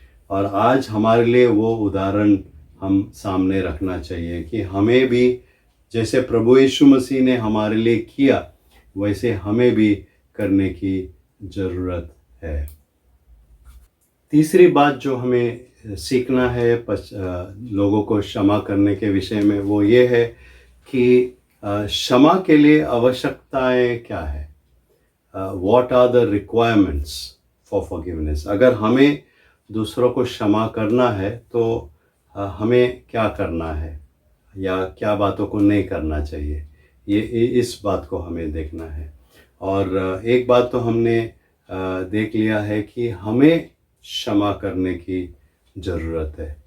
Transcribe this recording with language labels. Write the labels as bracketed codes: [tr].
[hi] और आज हमारे लिए वो उदाहरण हम सामने रखना चाहिए कि हमें भी जैसे प्रभु यीशु मसीह ने हमारे लिए किया वैसे हमें भी करने की ज़रूरत है। तीसरी बात जो हमें सीखना है लोगों को क्षमा करने के विषय में, वो ये है कि क्षमा के लिए आवश्यकताएं क्या है? [en] What are the requirements for forgiveness? [hi] अगर हमें दूसरों को क्षमा करना है तो हमें क्या करना है या क्या बातों को नहीं करना चाहिए, ये इस बात को हमें देखना है। और एक बात तो हमने देख लिया है कि हमें क्षमा करने की ज़रूरत है।